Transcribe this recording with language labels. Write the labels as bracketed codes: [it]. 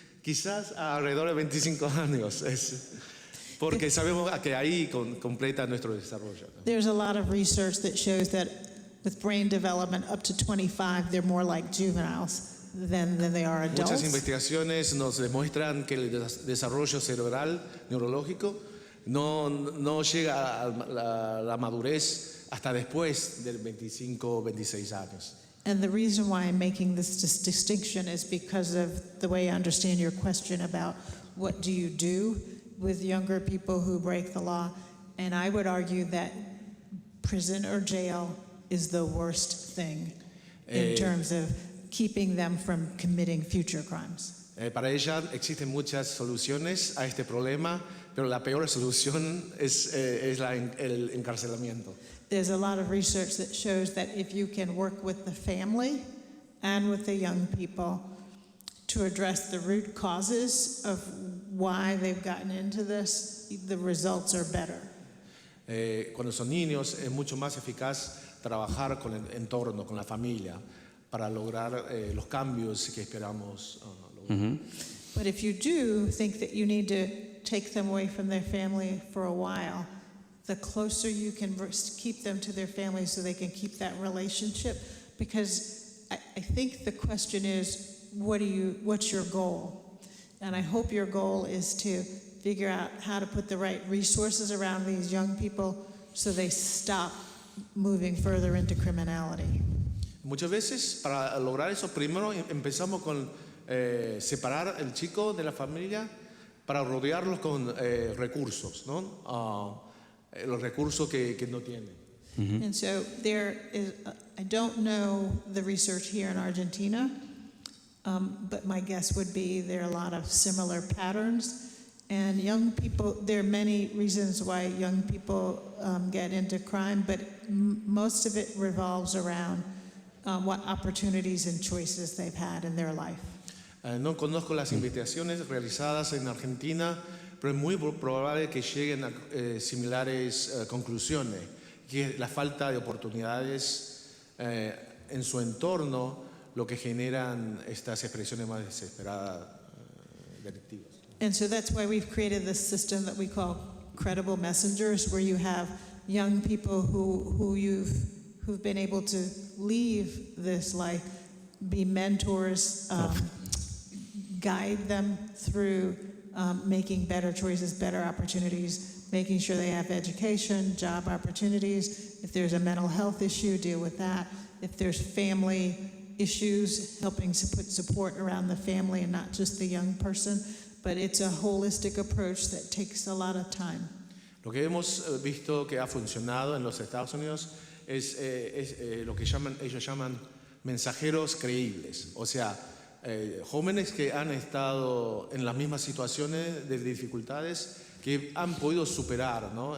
[es] Quizás alrededor de 25 años, porque sabemos que ahí completa nuestro desarrollo. [en] There's a lot of research that shows that with brain development up to 25, they're more like juveniles than they are adults. [es] Muchas investigaciones nos demuestran que el desarrollo cerebral neurológico no llega a la madurez hasta después de 25 o 26 años. [en] And the reason why I'm making this distinction is because of the way I understand your question about what do you do with younger people who break the law. And I would argue that prison or jail is the worst thing in terms of keeping them from committing future crimes. [es] Para ella existen muchas soluciones a este problema, pero la peor solución es el encarcelamiento. [en] There's a lot of research that shows that if you can work with the family and with the young people to address the root causes of why they've gotten into this, the results are better. [es] Cuando son niños es mucho más eficaz trabajar con el entorno, con la familia, para lograr los cambios que esperamos lograr. [en] But if you do think that you need to take them away from their family for a while, the closer you can keep them to their family so they can keep that relationship. Because I think the question is, what's your goal? And I hope your goal is to figure out how to put the right resources around these young people so they stop moving further into criminality. [es] Muchas veces para lograr eso primero empezamos con separar el chico de la familia para rodearlos con recursos, ¿no? Los recursos que no tienen. [en] And so there is, I don't know the research here in Argentina, but my guess would be there are a lot of similar patterns. And young people, there are many reasons why young people get into crime, but most of it revolves around what opportunities and choices they've had in their life. [es] No conozco las investigaciones realizadas en Argentina, pero es muy probable que lleguen a similares conclusiones, que es la falta de oportunidades en su entorno lo que generan estas expresiones más desesperadas delictivas. [en] And so that's why we've created this system that we call credible messengers, where you have young people who've been able to leave this life, be mentors, guide them through making better choices, better opportunities, making sure they have education, job opportunities. If there's a mental health issue, deal with that. If there's family issues, helping to put support around the family and not just the young person. But it's a holistic approach that takes a lot of time. [es] Lo que hemos visto que ha funcionado en los Estados Unidos es lo que ellos llaman mensajeros creíbles. O sea, jóvenes que han estado en las mismas situaciones de dificultades, que han podido superar, ¿no?